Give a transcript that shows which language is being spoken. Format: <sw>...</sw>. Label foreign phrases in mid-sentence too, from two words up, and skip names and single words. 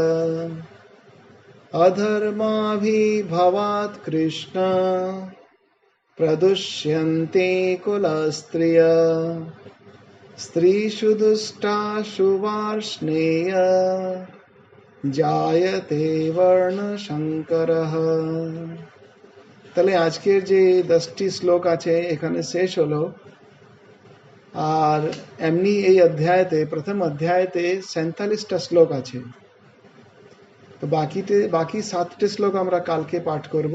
<sa>अधर्माभिभवात् कृष्ण प्रदुष्यन्ते कुलस्त्रिय स्त्रीषु दुष्टाशु वार्ष्णेय जायते वर्णशंकरः।</sa> <bn>তাহলে আজকের যে 10টি শ্লোক আছে এখানে শেষ হলো। আর এমনি এই অধ্যায়তে প্রথম অধ্যায়তে 47টা শ্লোক আছে। তো বাকি 7টে শ্লোক আমরা কালকে পাঠ করব।</bn>